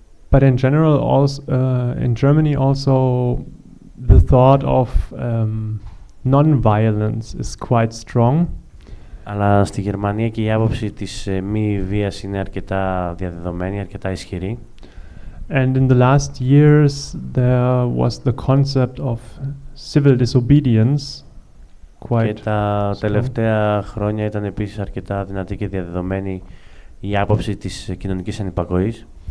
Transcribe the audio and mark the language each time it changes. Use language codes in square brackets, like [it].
[en] But in general, also in Germany, also the thought of non-violence is quite strong. [el] Αλλά στη Γερμανία και η άποψη της μη βίας είναι αρκετά διαδεδομένη, αρκετά ισχυρή. [en] And in the last years, there was the concept of civil disobedience. [el] Και τα τελευταία χρόνια ήταν επίσης αρκετά δυνατή και διαδεδομένη η άποψη της κοινωνικής ανυπακοής.